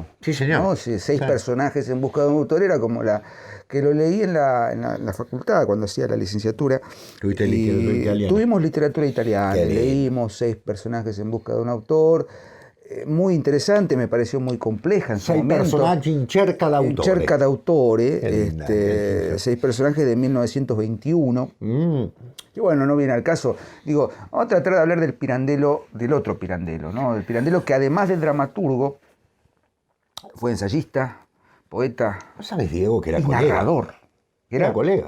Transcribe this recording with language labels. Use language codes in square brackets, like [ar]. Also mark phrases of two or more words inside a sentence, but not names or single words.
[es] Sí, señor. ¿no? 6 personajes en busca de un autor, era como la que lo leí en la facultad, cuando hacía la licenciatura. ¿Tuviste literatura italiana? Tuvimos literatura italiana, leímos 6 personajes en busca de un autor. Muy interesante, me pareció muy compleja en su momento. 6 personaggi in cerca d'autore. In cerca d'autore, 6 personajes de 1921. Y bueno, no viene al caso. Digo, vamos a tratar de hablar del Pirandello, del otro Pirandello, ¿no? Del Pirandello que además de dramaturgo, fue ensayista, poeta. ¿No sabes, Diego, que era y colega? Narrador. Era colega.